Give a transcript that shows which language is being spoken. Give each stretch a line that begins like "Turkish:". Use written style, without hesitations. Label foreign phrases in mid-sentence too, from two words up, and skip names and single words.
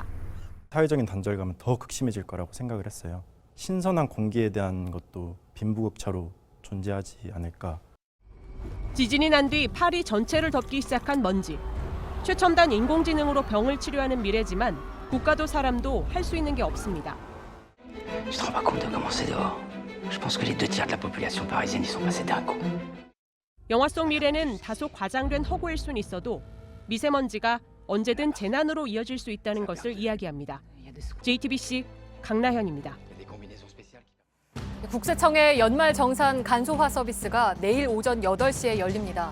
Korean: 사회적인 단절감은 더 극심해질 거라고 생각을 했어요. 신선한 공기에 대한 것도 빈부격차로 존재하지 않을까. 지진이 난 뒤 파리 전체를 덮기 시작한 먼지. 최첨단 인공지능으로 병을 치료하는 미래지만 국가도 사람도 할 수 있는 게 없습니다.
French: Tu te rends pas compte de comment c'est dehors? Je pense que les 2 tiers de la population parisienne y sont passés d'un coup.
Korean: 영화 속 미래는 다소 과장된 허구일 순 있어도 미세먼지가 언제든 재난으로 이어질 수 있다는 것을 이야기합니다. JTBC 강나현입니다. 국세청의 연말 정산 간소화 서비스가 내일 오전 8시에 열립니다.